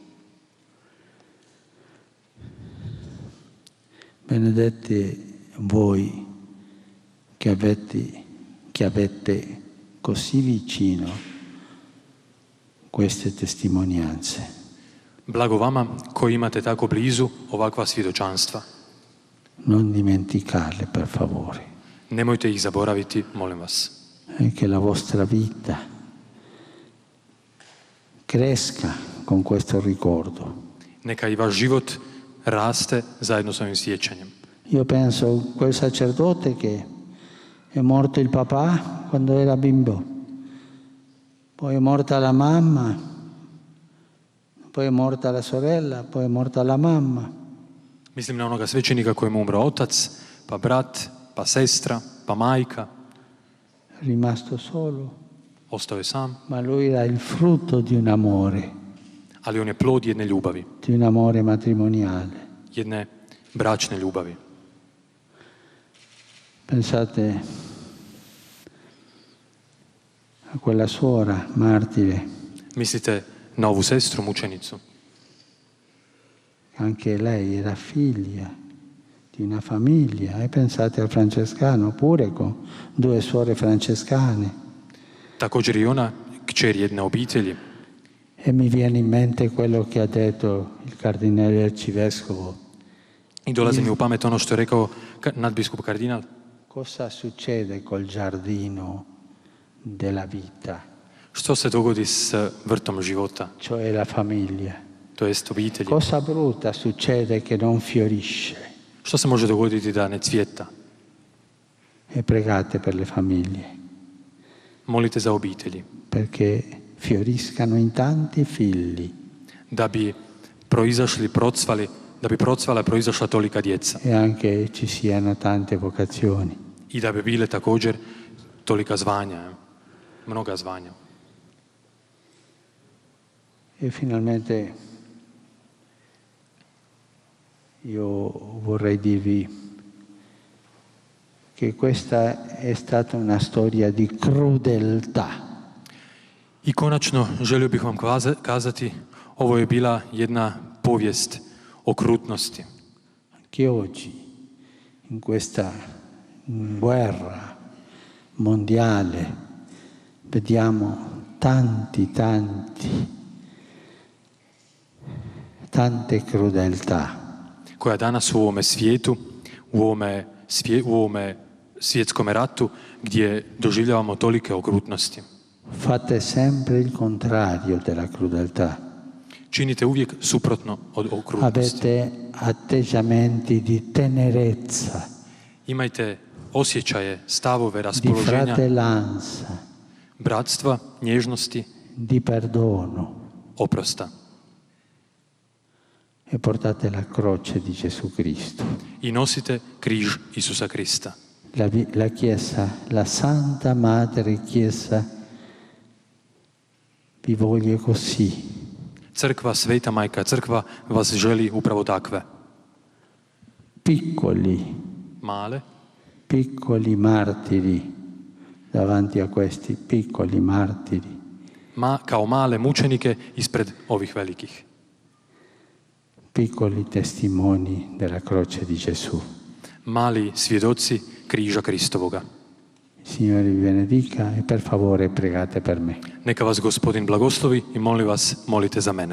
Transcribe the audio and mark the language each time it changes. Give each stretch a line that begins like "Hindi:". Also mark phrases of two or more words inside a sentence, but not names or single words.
Italian: Benedete voi che avete così vicino queste testimonianze.
Croatian: Blago vama koji imate tako blizu ovakva svjedočanstva.
Italian: Non dimenticarle, per favore.
Croatian: Nemojte ih zaboraviti, molim vas.
Italian: E che la vostra vita cresca con questo ricordo.
Croatian: Neka i vaš život raste zajedno s ovim sjećanjem.
Italian: Io penso quel sacerdote che è morto il papà quando era bimbo, poi è morta la mamma, poi è morta la sorella, poi è morta la mamma.
Croatian: Mislim na onoga svećenika kojemu umro otac, pa brat, pa sestra, pa majka.
Italian: Rimasto solo.
Croatian: Ostao je sam.
Italian: Ma lui era il frutto di un amore.
Croatian: ali on je plod jedne ljubavi.
Italian: Di un amore matrimoniale.
Croatian: Jedne bračne ljubavi.
Italian: Pensate a quella suora martire.
Croatian: Mislite na ovu sestru, mučenicu.
Italian: Anche lei era figlia di una famiglia. E pensate al francescano, pure con 2 suore francescane.
Croatian: Također i ona, kćer jedne obitelji.
Italian: E mi viene in mente quello che ha detto il cardinale arcivescovo.
Croatian: I dolazi mi u pamet ono što je rekao nadbiskup kardinal.
Italian: Cosa succede col giardino della vita?
Croatian: Što se dogodi s vrtom života?
Italian: Cioè la famiglia.
Croatian: To jest obitelji.
Italian: Cosa brutta succede che non fiorisce?
Croatian: Što se može dogoditi da ne cvjeta?
Italian: E pregate per le famiglie.
Croatian: Molite za obitelji.
Italian: Perché fioriscano in tanti figli.
Croatian: Da bi proizašli, procvali, da bi procvala proizašla tolika djeca.
Italian: E anche ci siano tante vocazioni.
Croatian: I da bi bile također tolika zvanja, mnoga zvanja.
Italian: E finalmente io vorrei dirvi che questa è stata una storia di crudeltà.
Croatian: I konačno želio bih vam kazati, ovo je bila jedna povijest okrutnosti.
Italian: Che oggi, in questa guerra mondiale, vediamo tante crudeltà.
Croatian: Koja danas u ovome svijetu, u ovome svjetskom ratu, gdje doživljavamo tolike okrutnosti.
Italian: Fate sempre il contrario della crudeltà.
Croatian: Činite uvijek suprotno od okrutnosti.
Italian: Avete atteggiamenti di tenerezza.
Croatian: Imajte osjećaje, stavove,
Italian: di
Croatian: raspoloženja,
Italian: fratellanza,
Croatian: bratstva, nježnosti,
Italian: di perdono.
Croatian: oprosta.
Italian: E portate la croce di Gesù Cristo.
Croatian: I nosite križ Isusa Krista.
Italian: La Chiesa, la Santa Madre Chiesa vi voglie così.
Croatian: Crkva, Sveta Majka, crkva vas želi upravo takve.
Italian: Piccoli martiri davanti a questi piccoli martiri.
Croatian: Kao male mučenike ispred ovih velikih.
Italian: Piccoli testimoni della croce di Gesù.
Croatian: Mali svjedoci križa Kristovoga.
Italian: Signore vi benedica e per favore pregate per me.
Croatian: Neka vas Gospodin blagoslovi i molim vas, molite za mene.